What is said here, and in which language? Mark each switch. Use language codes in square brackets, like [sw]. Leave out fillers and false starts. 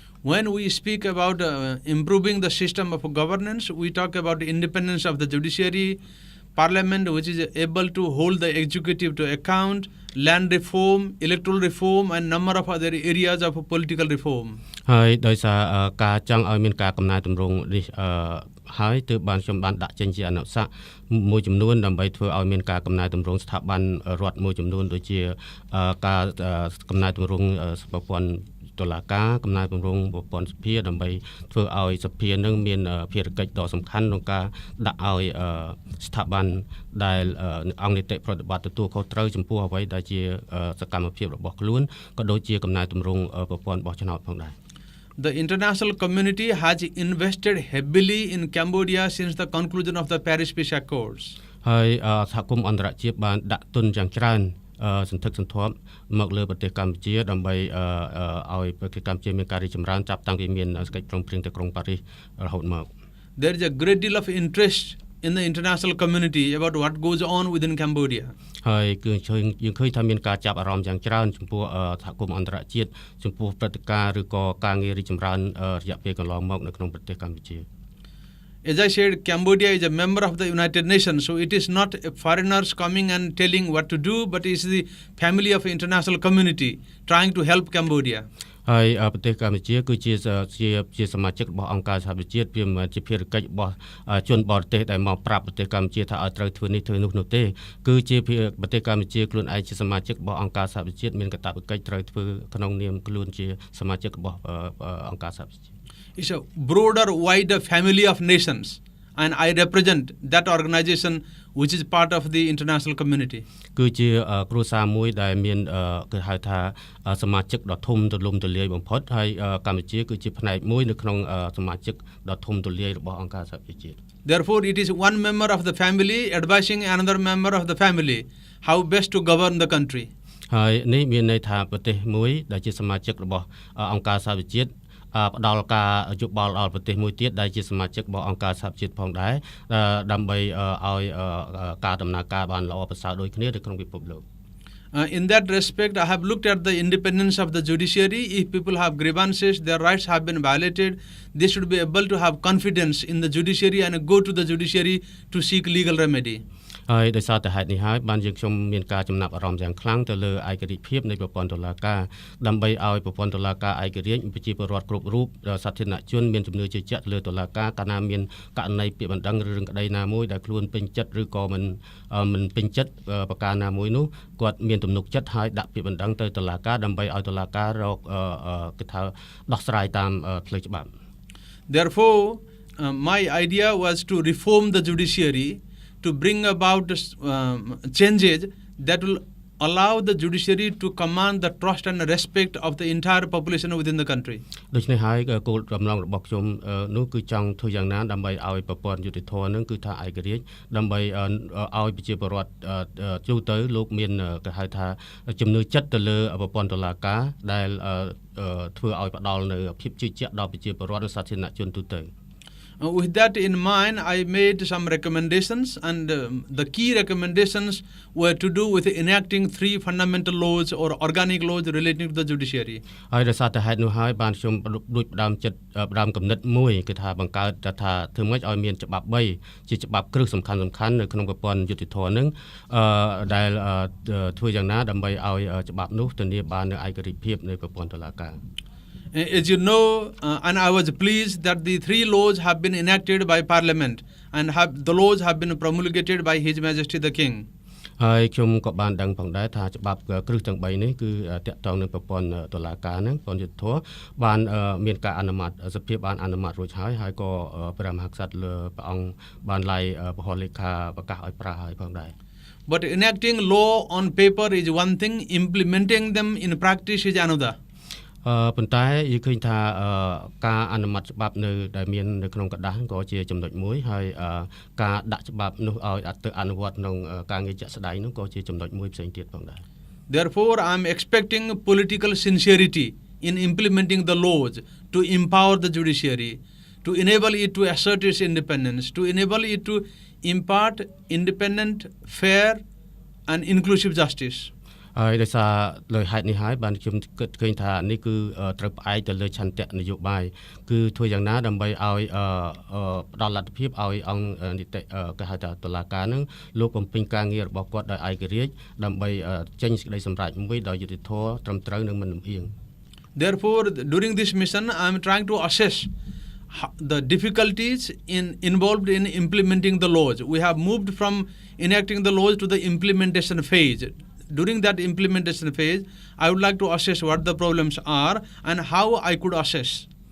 [en] When we speak about improving the system of governance, we talk about the independence of the judiciary, parliament which is able to hold the executive to account, land reform, electoral reform and number of other areas of political reform. [km] ហើយដោយសារការចង់ឲ្យមានការកំណែទម្រង់នេះហើយទើបបានខ្ញុំបានដាក់ចេញជាអនុសាសន៍មួយចំនួនដើម្បីធ្វើឲ្យមានការកំណែទម្រង់ស្ថាប័នរដ្ឋមួយចំនួនដូចជាការកំណែទម្រង់ប្រព័ន្ធ តុលាការកំណែបំរុងប្រព័ន្ធសភាដើម្បីធ្វើឲ្យសភានឹងមានភារកិច្ចដ៏សំខាន់ក្នុងការដាក់ឲ្យស្ថាប័នដែលអង្គនីតិប្រតិបត្តិទទួលខុសត្រូវចំពោះអ្វីដែលជាសកម្មភាពរបស់ខ្លួនក៏ដូចជាកំណែទម្រង់ប្រព័ន្ធបោះឆ្នោតផងដែរ [en] The international community has invested heavily in Cambodia since the conclusion of the Paris Peace Accords. [km] ហើយសហគមន៍អន្តរជាតិបានដាក់ទុនយ៉ាងច្រើនសន្ធឹកសន្ធាប់មកលើប្រទេសកម្ពុជាដើម្បីឲ្យប្រទេសកម្ពុជាមានការរីកចម្រើនចាប់តាំងពីមានសេចក្តីព្រមព្រៀងទីក្រុងប៉ារីសរហូតមក [en] There is a great deal of interest in the international community about what goes on within Cambodia. [km] ហើយគឺយើងឃើញថាមានការចាប់អារម្មណ៍យ៉ាងច្រើនចំពោះសហគមន៍អន្តរជាតិចំពោះព្រឹត្តិការណ៍ឬក៏ការងាររីកចម្រើនរយៈពេលកន្លងមកនៅក្នុងប្រទេសកម្ពុជា [en] As I said, Cambodia is a member of the United Nations, so it is not foreigners coming and telling what to do, but it is the family of the international community trying to help Cambodia. [km] ហើយប្រទេសកម្ពុជាគឺជាសមាជិករបស់អង្គការសហប្រជាជាតិវាមិនជាភារកិច្ចរបស់ជនបរទេសដែលមកប្រាប់ប្រទេសកម្ពុជាថាឲ្យត្រូវធ្វើនេះធ្វើនោះនោះទេគឺជាប្រទេសកម្ពុជាខ្លួនឯងជាសមាជិករបស់អង្គការសហប្រជាជាតិមានកាតព្វកិច្ចត្រូវធ្វើក្នុងនាមខ្លួនជាសមាជិករបស់អង្គការសហប្រជាជាតិ [en] It's a broader, wider family of nations, and I represent that organization which is part of the international community. [km] គឺជាគ្រួសារមួយដែលមានគេហៅថាសមាជិកដ៏ធំទូលំទូលាយបំផុតហើយកម្ពុជាគឺជាផ្នែកមួយនៅក្នុងសមាជិកដ៏ធំទូលាយរបស់អង្គការសហប្រជាជាតិ [en] Therefore, it is one member of the family advising another member of the family how best to govern the country. [km] ហើយនេះមានន័យថាប្រទេសមួយដែលជាសមាជិករបស់អង្គការសហប្រជាជាតិផ្ដល់ការយោបល់ដល់ប្រទេសមួយទៀតដែលជាសមាជិករបស់អង្គការសហប្រជាជាតិផងដែរដើម្បីឲ្យការដំណើរការបានល្អប្រសើរដូចគ្នានៅក្នុងពិភពលោក [en] In that respect, I have looked at the independence of the judiciary. If people have grievances, their rights have been violated, they should be able to have confidence in the judiciary and go to the judiciary to seek legal remedy. [km] ហើយដោយសារតែហេតុនេះហើយបានយើងខ្ញុំមានការចំណាប់អារម្មណ៍យ៉ាងខ្លាំងទៅលើឯករាជ្យភាពនៃប្រព័ន្ធតុលាការដើម្បីឲ្យប្រព័ន្ធតុលាការឯករាជ្យប្រជាពលរដ្ឋគ្រប់រូបសាធារណជនមានជំនឿជឿជាក់លើតុលាការកាលណាមានករណីពាក្យបណ្ដឹងឬរឿងក្តីណាមួយដែលខ្លួនពេញចិត្តឬក៏មិនពេញចិត្តប្រការណាមួយនោះគាត់មានទំនុកចិត្តហើយដាក់ពាក្យបណ្ដឹងទៅតុលាការដើម្បីឲ្យតុលាការរកគេថាដោះស្រាយតាមផ្លូវច្បាប់ [en] Therefore, my idea was to reform the judiciary to bring about changes that will allow the judiciary to command the trust and respect of the entire population within the country. [km] ដូច្នេះហើយគោលបំណងរបស់ខ្ញុំនោះគឺចង់ធ្វើយ៉ាងណាដើម្បីឲ្យប្រព័ន្ធយុតិធម៌នឹងគឺថាឯករាជ្យដើម្បីឲ្យប្រជាពលរដ្ឋជួទៅលោកមានគេហៅថាជំនឿចិត្តទៅលើប្រព័ន្ធតុលាការដែលធ្វើឲ្យផ្ដល់នៅភាពជឿជាក់ដល់ប្រជាពលរដ្ឋនិងសាធារណជនទូទៅ [en] With that in mind, I made some recommendations, and the key recommendations were to do with enacting 3 fundamental laws or organic laws relating to the judiciary. [km] ហើយដោយសារតែហេតុនោះហើយបានខ្ញុំដូចផ្ដើមគំនិតមួយគឺថាបង្កើតថាធ្វើម៉េចឲ្យមានច្បាប់3ជាច្បាប់គ្រឹះសំខាន់នៅក្នុងប្រព័ន្ធយុតិធម៌នឹងដែលធ្វើយ៉ាងណាដើម្បីឲ្យច្បាប់នោះធានាបាននូវឯករាជ្យភាពនៃប្រព័ន្ធតុលាការ [en] As you know, and I was pleased that the 3 laws have been enacted by Parliament and the laws have been promulgated by His Majesty the King. [km] ហើយខ្ញុំក៏បានដឹងផងដែរថាច្បាប់គ្រឹះទាំង3នេះគឺតាក់ទងនឹងប្រព័ន្ធតុលាការហ្នឹងប្រព័ន្ធយុត្តិធម៌បានមានការអនុម័តសភាបានអនុម័តរួចហើយក៏ព្រះមហាក្សត្រលើព្រះអង្គបានឡាយពហុលេខាប្រកាសឲ្យប្រើហើយផងដែរ [en] But enacting law on paper is one thing, implementing them in practice is another. [km] ប៉ុន្តែយើងឃើញថាការអនុម័តច្បាប់នៅដែលមាននៅក្នុង [th] กระดาษ [km] ក៏ជាចំណុចមួយហើយការដាក់ច្បាប់នោះឲ្យទៅអនុវត្តក្នុងការងារជាក់ស្ដែងនោះក៏ជាចំណុចមួយផ្សេងទៀតផងដែរ [en] Therefore, I am expecting political sincerity in implementing the laws to empower the judiciary, to enable it to assert its independence, to enable it to impart independent, fair and inclusive justice. [km] ហើយដោយសារលើហេតុនេះហើយបានខ្ញុំគិតឃើញថានេះគឺត្រូវផ្អែកទៅលើឆន្ទៈនយោបាយគឺធ្វើយ៉ាងណាដើម្បីឲ្យផ្ដល់លទ្ធភាពឲ្យអង្គនីតិគេហៅថាតុលាការនឹងលោកបំពេញការងាររបស់គាត់ដោយឯករាជ្យដើម្បីចេញសេចក្តីសម្រេចមួយដោយយុត្តិធម៌ត្រឹមត្រូវនិងមិនលំអៀង [en] Therefore, during this mission, I am trying to assess the difficulties involved in implementing the laws. We have moved from enacting the laws to the implementation phase. during that implementation phase, I would like to assess what the problems are and how I could assist.